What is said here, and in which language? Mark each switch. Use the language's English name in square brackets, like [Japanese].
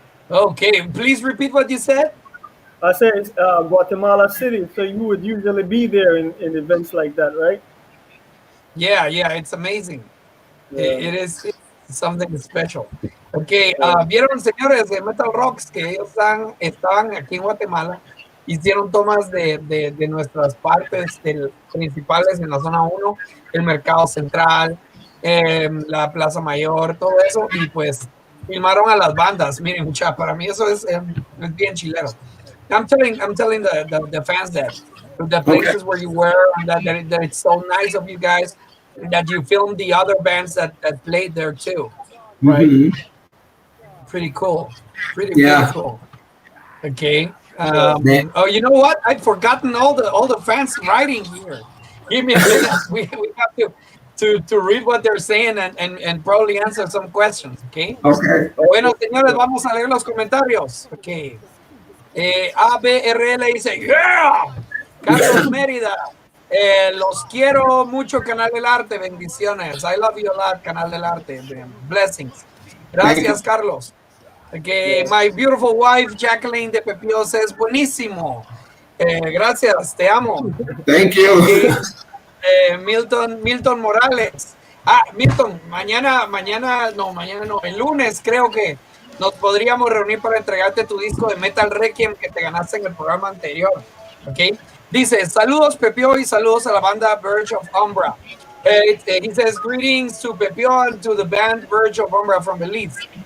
[English] Okay, please repeat what you said. I said it's Guatemala City, so you would usually be there in events like that, right? Yeah, it's amazing. Yeah. It is something special. [Spanish] Okay, vieron, señores de MetalRocks, que ellos estaban aquí en Guatemala, hicieron tomas de nuestras partes principales en la zona 1, el mercado central, la Plaza Mayor, todo eso, y pues filmaron a las bandas. Miren, mucha, para mí eso es bien chilero. [English] I'm telling the fans that the places where you were, that it's so nice of you guys that you filmed the other bands that played there too, right? Mm-hmm. Pretty cool. Pretty cool. Okay. Oh, you know what? I'd forgotten all the fans writing here. Give me a minute. We have to read what they're saying and probably answer some questions. Okay. Okay. [Spanish] Bueno, señores, vamos a leer los comentarios. Okay. ABRL dice, yeah, Carlos Mérida, los quiero mucho, Canal del Arte, bendiciones. [English] I love you a lot, Canal del Arte, blessings. [Spanish] Gracias, Carlos. [English] Okay, my beautiful wife, Jacqueline de Pepio, says, buenísimo. [Spanish] Gracias, te amo. [English] Thank you. Milton Morales. [Spanish] Milton, mañana no, el lunes creo que nos podríamos reunir para entregarte tu disco de Metal Requiem que te ganaste en el programa anterior. ¿Ok? Dice, saludos Pepio y saludos a la banda Verge of Umbra. [English] He says, greetings to Pepio and to the band Verge of Umbra from Belize.